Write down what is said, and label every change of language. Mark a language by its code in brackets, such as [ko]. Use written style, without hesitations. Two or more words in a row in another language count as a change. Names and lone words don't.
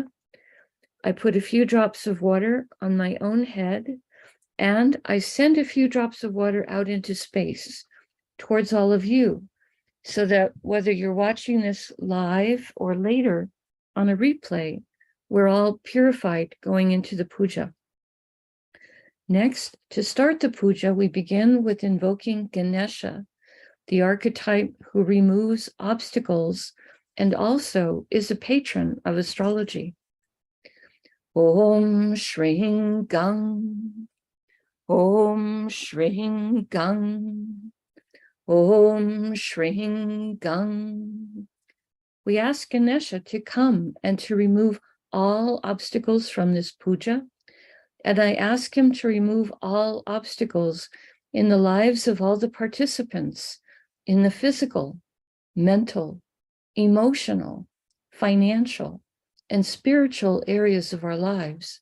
[en] I put a few drops of water on my own head, and I send a few drops of water out into space towards all of you, so that whether you're watching this live or later on a replay, we're all purified going into the puja. Next, to start the puja, we begin with invoking Ganesha, the archetype who removes obstacles and also is a patron of astrology. [sa] Om Shring Gang. Om Shring Gang. Om Shring Gang. [en] We ask Ganesha to come and to remove all obstacles from this puja, and I ask him to remove all obstacles in the lives of all the participants in the physical, mental, emotional, financial, and spiritual areas of our lives.